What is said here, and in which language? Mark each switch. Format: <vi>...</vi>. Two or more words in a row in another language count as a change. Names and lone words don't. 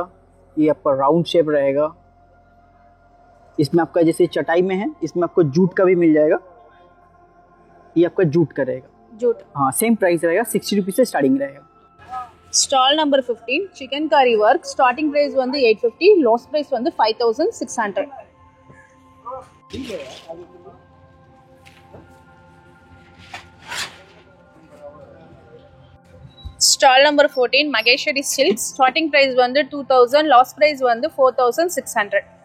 <hi>ये आपका राउंड शेप रहेगा. इसमें आपका जैसे चटाई में है, इसमें आपको जूट का भी मिल जाएगा. ये आपका जूट का रहेगा. जूट, हाँ,</hi> <en>same price</en> <hi>रहेगा. 60 रुपीज से स्टार्टिंग रहेगा.</hi> <en>stall number</en> <hi>15 चिकन करी वर्क.</hi> <en>starting price</en> <ta>வந்து 850,</ta> <en>last price</en> <ta>வந்து 5600.</ta> <en>stall number</en> <ta>14 மகேஸ்வரி சில்க்ஸ்.</ta> <en>starting price</en> <ta>வந்து 2000,</ta> <en>last price</en> <ta>வந்து 4600.</ta>